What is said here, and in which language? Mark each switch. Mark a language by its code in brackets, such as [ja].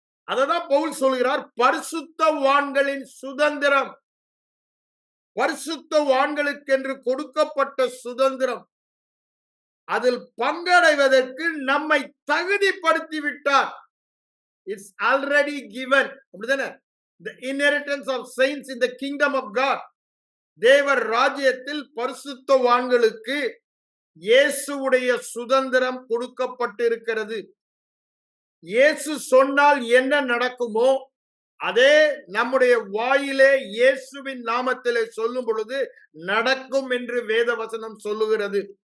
[ta] அததான் பவுல் சொல்கிறார், பரிசுத்தவான்களின் சுதந்திரம். பரிசுத்தவான்களுக்கென்று கொடுக்கப்பட்ட சுதந்திரம். அதில் பங்கடைவதற்கு நம்மை தகுதிப்படுத்தி விட்டார். [en] It's already given. [ta] அப்படிதானே? [en] The inheritance of saints in the kingdom of God. [ta] தேவர் ராஜ்யத்தில் பரிசுத்தவான்களுக்கு இயேசுவுடைய சுதந்திரம் கொடுக்கப்பட்டிருக்கிறது. இயேசு சொன்னால் என்ன நடக்குமோ அதே நம்முடைய வாயிலே இயேசுவின் நாமத்திலே சொல்லும் பொழுது நடக்கும் என்று வேத வசனம் சொல்லுகிறது.